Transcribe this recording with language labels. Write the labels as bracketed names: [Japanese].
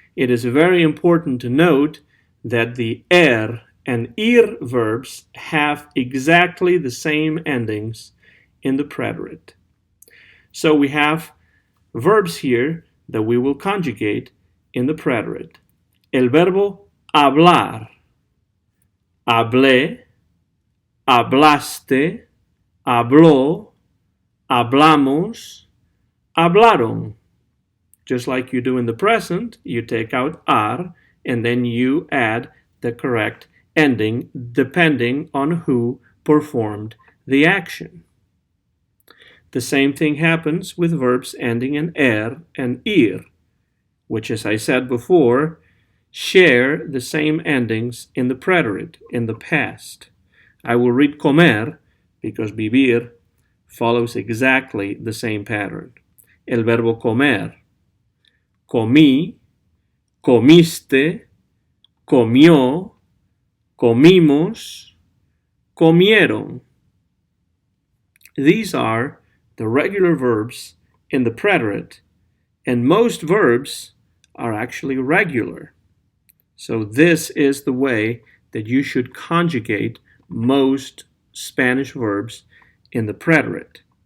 [English] It is very important to note that the and ir verbs have exactly the same endings in the preterit. So we have verbs here that we will conjugate in the preterit. [Spanish] El verbo hablar, hablé, hablaste, habló, hablamos, hablaron. [English] Just like you do in the present, you take out ar and then you add the correct ending depending on who performed the action. The same thing happens with verbs ending in and ir, which, as I said before, share the same endings in the preterit, in the past. I will read comer because vivir follows exactly the same pattern. [Spanish] El verbo comer. Comí, comiste, comió, comimos, comieron. [English] These are the regular verbs in the preterit, and most verbs are actually regular. So this is the way that you should conjugate most Spanish verbs in the preterit.